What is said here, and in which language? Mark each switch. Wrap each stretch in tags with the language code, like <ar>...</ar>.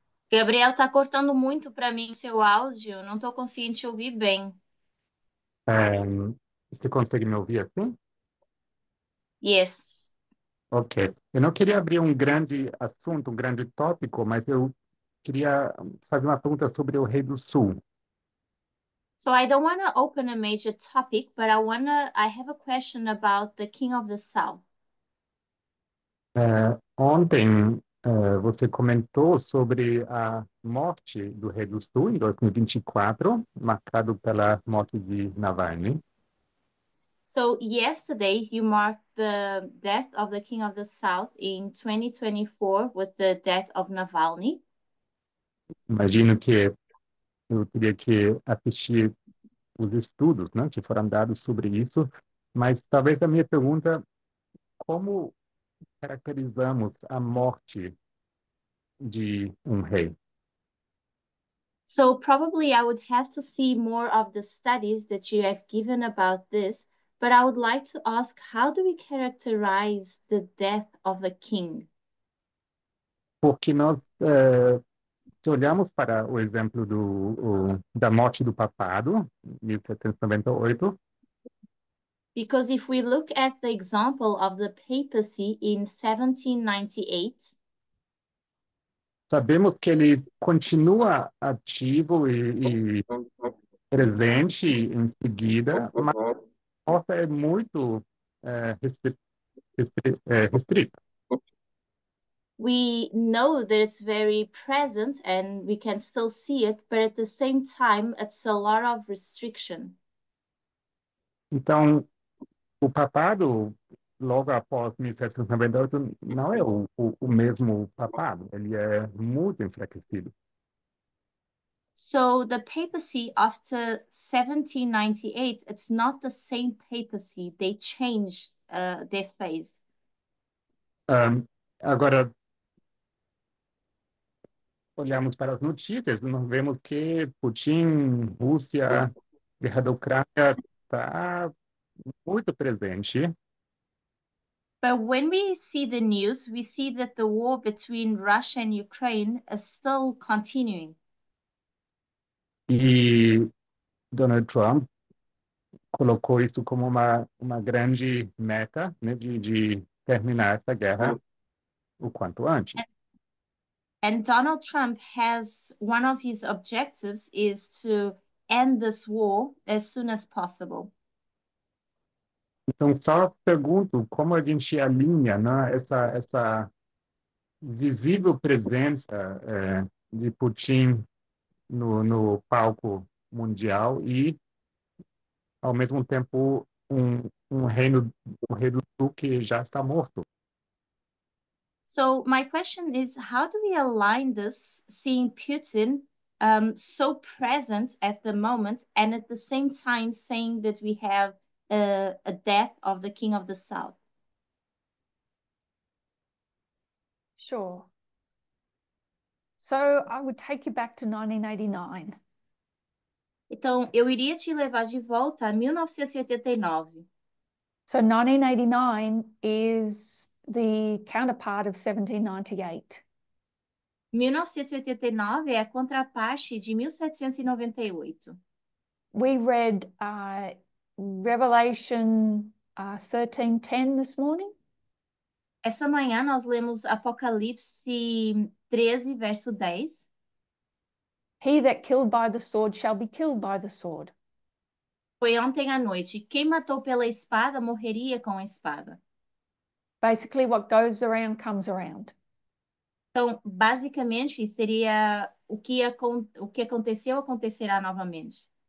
<pt>Gabriel, tá cortando muito para mim o seu áudio, não tô conseguindo te ouvir bem. Você consegue me ouvir assim?</pt> <en>Yes. Ok.</en> <pt>Eu não queria abrir um grande assunto, um grande tópico, mas eu queria fazer uma pergunta sobre o Rei do Sul.</pt> <en>So I don't want to open a major topic, but I have a question about the King of the South.</en> <pt>Ontem, você comentou sobre a morte do Rei do Sul em 2024, marcado pela morte de Navalny.</pt> <en>So yesterday you marked the death of the King of the South in 2024 with the death of Navalny.</en> <pt>Imagino que eu teria que assistir os estudos, né, que foram dados sobre isso, mas talvez a minha pergunta, como caracterizamos a morte de um rei?</pt> <en>So probably I would have to see more of the studies that you have given about this, but I would like to ask, how do we characterize the death of a king?</en> <pt>Porque nós, se olhamos para o exemplo da morte do papado, 1798,</pt> <en>Because if we look at the example of the papacy in 1798,</en> <pt>sabemos que ele continua ativo e presente em seguida, mas a morte é muito restrita.</pt> <en>we know that it's very present and we can still see it, but at the same time, it's a lot of restriction.</en> <pt>Então, o papado, logo após 1798, não é o mesmo papado, ele é muito enfraquecido.</pt> <en>So the papacy after 1798, it's not the same papacy. They changed their phase.</en> <pt>Agora, olhamos para as notícias, nós vemos que Putin, Rússia, guerra da Ucrânia está muito presente.</pt> <en>But when we see the news, we see that the war between Russia and Ukraine is still continuing.</en> <pt>E Donald Trump colocou isso como uma grande meta, né, de terminar essa guerra o quanto antes.</pt> <en>And Donald Trump has one of his objectives is to end this war as soon as possible.</en> <pt>Então, só pergunto como a gente alinha, né, essa visível presença de Putin no palco mundial e, ao mesmo tempo, um reino, o rei do sul que já está morto.</pt> <en>So my question is, how do we align this, seeing Putin so present at the moment, and at the same time saying that we have a death of the King of the South? Sure. So I would take you back to 1989.</en> <pt>Então, eu iria te levar de volta a 1989.</pt> <en>So 1989 is the counterpart of 1798.</en> <pt>1989 é a contraparte de 1798.</pt> <en>We read Revelation 13:10 this morning.</en> <pt>Essa manhã nós lemos Apocalipse 13, verso 10.</pt> <en>He that killed by the sword shall be killed by the sword.</en> <pt>Foi ontem à noite. Quem matou pela espada morreria com a espada.</pt> <en>Basically, what goes around comes around.</en> <pt>Então, basicamente, seria o que aconteceu acontecerá novamente.</pt>